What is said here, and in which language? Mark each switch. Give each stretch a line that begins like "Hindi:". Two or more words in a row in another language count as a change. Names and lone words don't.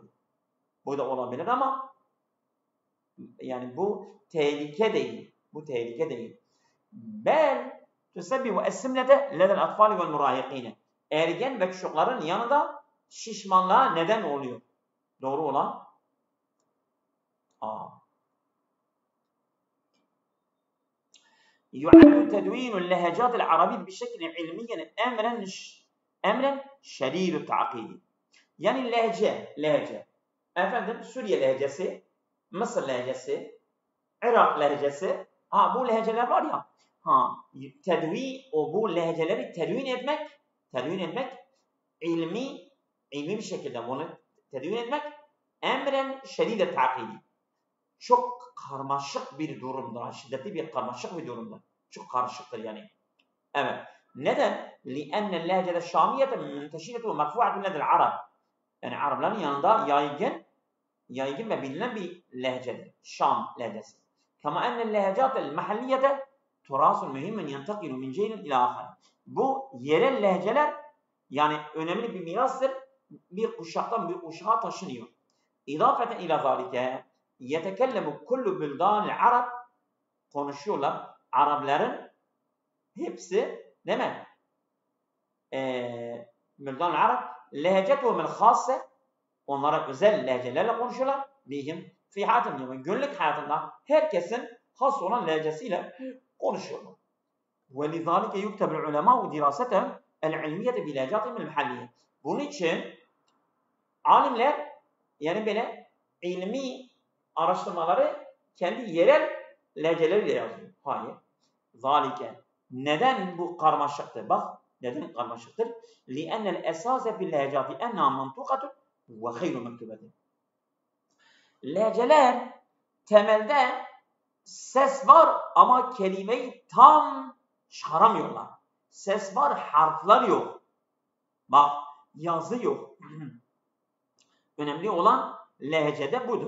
Turkish: Bu da olabilir ama yani bu tehlike değil. Bu tehlike değil.
Arabic: بل تسبب السمنة لدى الأطفال والمراهقين.
Turkish: Ergen ve çocukların yanında şişmanlığa neden oluyor. Doğru olan A.
Arabic: يعد تدوين اللهجات العربية بشكل علمي أمرا شديد التعقيد.
Turkish: Yani lehçe. Efendim Suriye lehçesi, Mısır lehçesi, Irak lehçesi. Bu lehçeler var ya. Bu lehçeleri tedvin etmek ilmi bir şekilde bunu tedvin etmek
Arabic: أمرا شديد التعقيد.
Turkish: Çok karmaşık bir durumdur. Şiddetli bir karmaşık bir durumdur. Çok karışıktır yani. Evet. Neden?
Arabic: لِأَنَّ اللَّهْجَةَ الشَّامِيَةَ مُنْتَشِرَةُ وَمَرْفُوعَةُ لَدَى الْعَرَبِ.
Turkish: Yani Arapların yanında yaygın ve bilinen bir lehçedir. Şam lehçesi.
Arabic: كَمَا أَنَّ اللَّهْجَاتَ الْمَحَلِّيَةَ تُرَاسٌ مُهِمٌ يَنْتَقِلُ مِنْ جَيْلٍ إِلَى آخَرٍ.
Turkish: Bu yerel lehçeler yani önemli bir mirastır. Bir kuşaktan bir kuşağa taşınıyor.
Arabic: إضافة إلى ذلك يتكلم كل بلدان العرب, konuşuyorlar.
Turkish: Arapların hepsi değil mi?
Arabic: بلدان العرب لهجتهم الخاصة,
Turkish: onlara özel lehcelerle konuşuyorlar.
Arabic: بهم في حياتهم,
Turkish: günlük hayatında herkesin has olan lehcesiyle konuşuyorlar.
Arabic: وَلِذَٰلِكَ يُكْتَبُ الْعُلَمَاءُ دِرَاسَتَهُمْ الْعِلْمِيَّةِ بِلَهْجَاتِهِمُ الْمَحَلِّيَّةِ.
Turkish: Bunun için alimler yani böyle ilmi araştırmaları kendi yerel lehceleriyle yazıyor. Hayır. Zalike. Neden bu karmaşıktır? Bak, neden karmaşıktır?
Arabic: لِأَنَّ الْاَسَاسَ فِي اللَّهْجَاتِ اَنَّا مَنْطُقَةٌ وَخَيْرُ مَكْتُبَةٍ.
Turkish: Lehceler temelde ses var ama kelimeyi tam çıkaramıyorlar. Ses var, harfler yok. Bak, yazı yok. Önemli olan lehcede budur.